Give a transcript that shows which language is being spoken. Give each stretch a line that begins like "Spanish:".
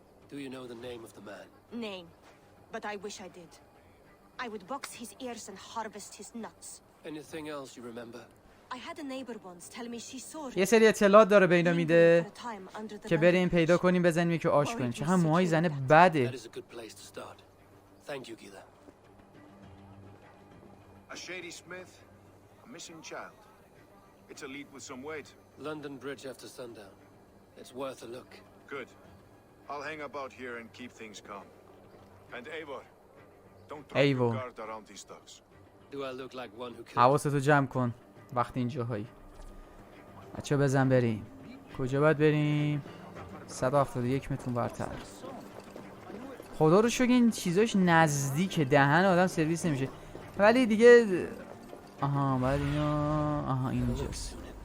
English: Do you know the name of the man? Name, but I wish I did. I would box his ears and harvest his nuts. Anything else you remember? I had a neighbor once tell me she saw
Persian: یه سری اطلاعات داره به اینا میده
English: for a time under the
Persian: که بریم پیدا کنیم بزنیم یکی آش کنیم. چقدر موهای زنه بده.
English: That is a good place to start. Thank you, Gila. A shady smith, a missing child. It's a lead with some weight. London Bridge after sundown. It's worth a look. Good. I'll hang about here and keep things calm. And Eivor, don't drop Eivor. your guard around these thugs. Do I look like one who killed?
Persian: حواستو جمع کن وقتی اینجاهایی. بچه بزن بریم. کجا باید بریم؟ 171 متر ورتر. خدا رو شکر این چیزاش نزدیکه، دهن آدم سرویس نمیشه. ولی دیگه بعد اینا اینجاست.